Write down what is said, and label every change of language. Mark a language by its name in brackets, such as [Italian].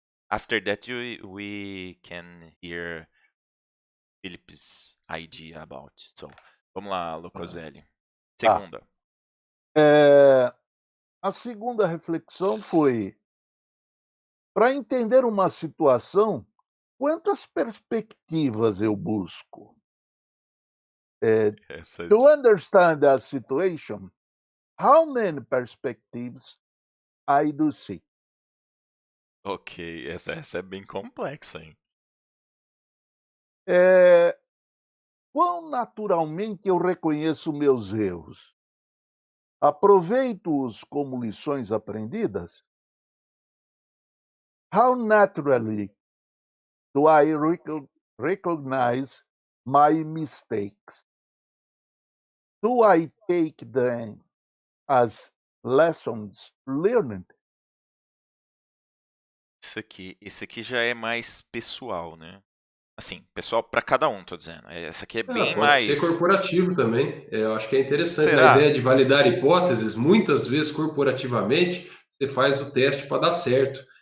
[English] After that, we can hear Filip's idea about. [Portuguese] So, vamos lá, Locoselli. Segunda. A segunda reflexão foi: para entender uma situação, quantas perspectivas eu busco? [English] To understand a situation, how many perspectives I do see? [Portuguese] Ok, essa é bem complexa, hein? Quão naturalmente eu reconheço meus erros? Aproveito-os como lições aprendidas? [English] How naturally do I recognize my mistakes? Do I take them as lessons learned? [Portuguese] Esse aqui já é mais pessoal, né? Assim, pessoal para cada um, tô dizendo. Essa aqui é bem mais... Pode ser corporativo também. Eu acho que é interessante. Será? Na ideia de validar hipóteses, muitas vezes corporativamente, você faz o teste para dar certo.